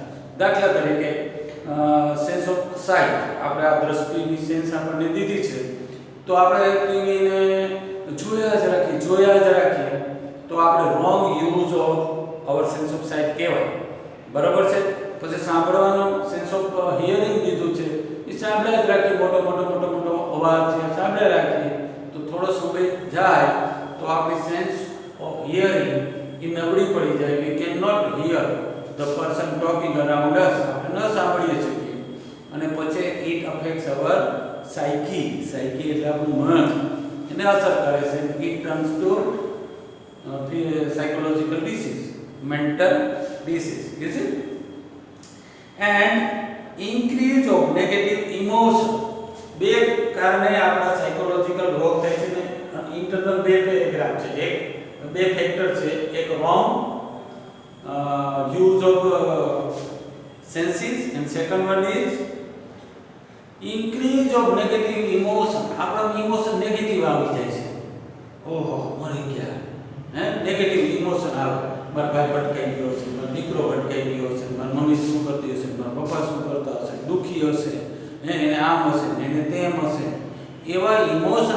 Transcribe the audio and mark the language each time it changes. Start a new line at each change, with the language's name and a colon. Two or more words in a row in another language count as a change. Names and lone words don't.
Gujarati: દાખલા તરીકે
English: sense of sight,
Gujarati: આપણે આ દ્રષ્ટિની સેન્સ આપણને દીધી છે તો આપણે ટીવીને જોયા જ રાખીએ તો આપણે
English: wrong use of our sense of sight
Gujarati: કહેવાય. બરાબર છે? પછી સાંભળવાનો
English: sense of hearing
Gujarati: દીધું છે, એ સાંભળ્યા જ રાખીએ. મોટો અવાજ છે સાંભળ્યા રાખીએ તો થોડો સમય જાય તો આપણી
English: sense of hearing
Gujarati: એ નબળી પડી જાય.
English: we cannot hear the person talking around us.
Gujarati: આપણે ન સાંભળીએ શકીએ. અને પછી
English: it affects our psyche.
Gujarati: એટલે આપણું મન, એને અસર કરે છે.
English: it turns to psychological disease, mental disease. Is it? And increase of negative emotion.
Gujarati: બે કારણે આપણા સાયકોલોજીકલ રોગ થાય છે ને. ઇન્ટરનલ બે પેરાગ્રાફ છે, બે ફેક્ટર છે.
English: એક wrong use of senses and and second one is increase of negative emotion.
Gujarati: આપણા
English: emotion negative
Gujarati: આવી જાય છે. ઓહો મરી ગયા, હે
English: negative emotion
Gujarati: આવે. મારા ભાઈ ભટકાઈ ગયો છે, મારો દીકરો ભટકાઈ ગયો છે, મારી મમ્મી શું કરતી હશે, મારા પપ્પા શું કરતા હશે, દુખી હશે, હે એને આમ હશે, એને તેમ હશે, એવા ઇમોશન.